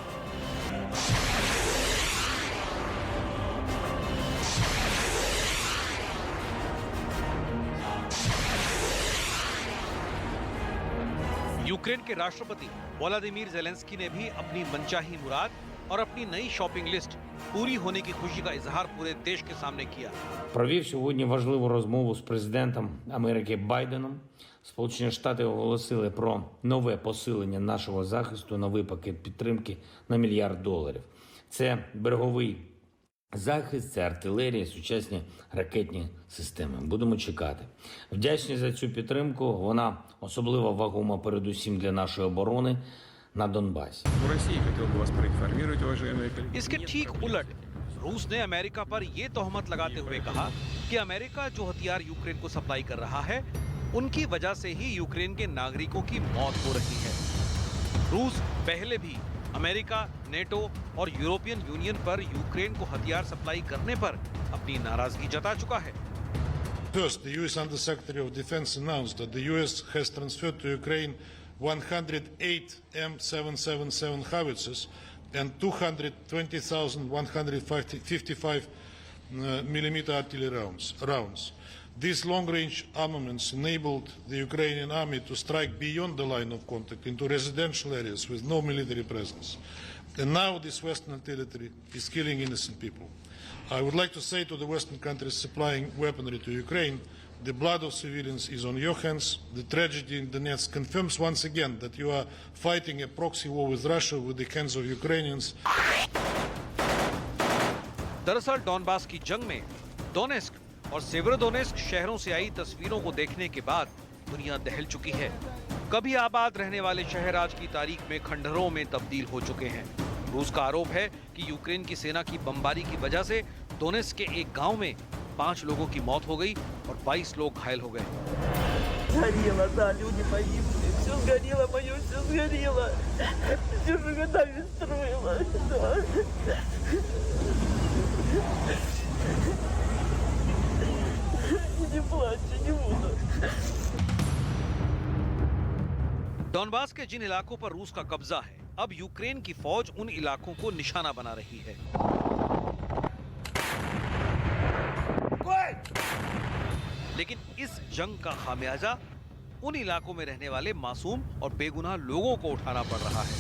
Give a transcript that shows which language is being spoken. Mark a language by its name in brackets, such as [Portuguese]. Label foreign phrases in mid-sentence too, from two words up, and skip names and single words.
[Hindi] यूक्रेन के राष्ट्रपति वोलोदिमीर ज़ेलेंस्की ने भी अपनी मनचाही मुराद और अपनी नई [English] shopping list [Hindi] पूरी होने की खुशी का इजहार पूरे देश के सामने किया। [Ukrainian] Провів сьогодні важливу розмову з президентом Америки Байденом. Сполучені Штати оголосили про нове посилення нашого захисту, новий пакет підтримки на $1 мільярд. Це береговий захист, це артилерія, сучасні ракетні системи. Будемо чекати. Вдячні за цю підтримку. Вона особливо вагома передусім для нашої оборони на Донбасі. [Russian] В России хотел бы вас проинформировать, уважаемые коллеги. [Hindi] इसके ठीक उलट रूस ने अमेरिका पर यह तोहमत लगाते हुए कहा कि अमेरिका जो हथियार यूक्रेन को सप्लाई कर रहा है, उनकी वजह से ही यूक्रेन के नागरिकों की मौत हो रही है। रूस पहले भी अमेरिका, नेटो और यूरोपियन यूनियन पर यूक्रेन को हथियार सप्लाई करने पर अपनी नाराजगी जता चुका है। [English] First, the U.S. Undersecretary of Defense announced that the U.S. has transferred to Ukraine 108 M777 howitzers and 220,155 millimeter artillery rounds. These long-range armaments enabled the Ukrainian army to strike beyond the line of contact into residential areas with no military presence. And now this Western artillery is killing innocent people. I would like to say to the Western countries supplying weaponry to Ukraine, the blood of civilians is on your hands. The tragedy in Donetsk confirms once again that you are fighting a proxy war with Russia with the hands of Ukrainians. [Hindi] दरअसल डॉनबास की जंग में डोनेस्क और सेवेरोडोनेस्क शहरों से आई तस्वीरों को देखने के बाद दुनिया दहल चुकी है। कभी आबाद रहने वाले शहर आज की तारीख में खंडहरों में तब्दील हो चुके हैं। रूस का आरोप है कि यूक्रेन की सेना की बमबारी की वजह से डोनेस्क के एक गांव में 5 लोगों की मौत हो गई और 22 लोग घायल हो गए। [Russian] Сгорело, да, люди погибли, все сгорело, мое все сгорело, все же годами строила, да. Не плачь, не буду. [Hindi] डॉनबास के जिन इलाकों पर रूस का कब्जा है, अब यूक्रेन की फौज उन इलाकों को निशाना बना रही है। लेकिन इस जंग का खामियाजा उन इलाकों में रहने वाले मासूम और बेगुनाह लोगों को उठाना पड़ रहा है।